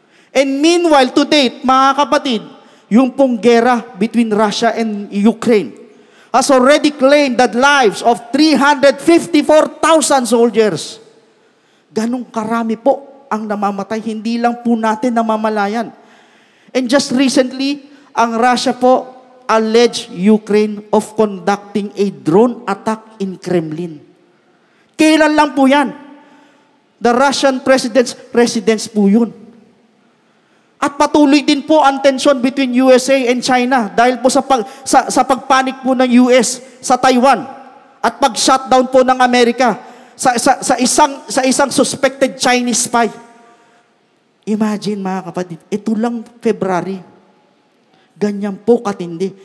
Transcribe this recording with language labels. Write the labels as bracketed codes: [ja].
[en] And meanwhile, to date, [tl] mga kapatid, yung pong gera [en] between Russia and Ukraine has already claimed the lives of 354,000 soldiers. [tl] Ganong karami po ang namamatay, hindi lang po natin namamalayan. [en] And just recently, ang Russia po alleged Ukraine of conducting a drone attack in Kremlin. [tl] Kailan lang po yan? [en] The Russian president's residence [tl] po yun. At patuloy din po ang tension [en] between USA and China [tl] dahil po sa pagpanik po ng US sa Taiwan at pag-shutdown po ng Amerika sa isang [en] suspected Chinese spy. [tl] Imagine mga kapatid, ito lang February. Ganyan po katindi.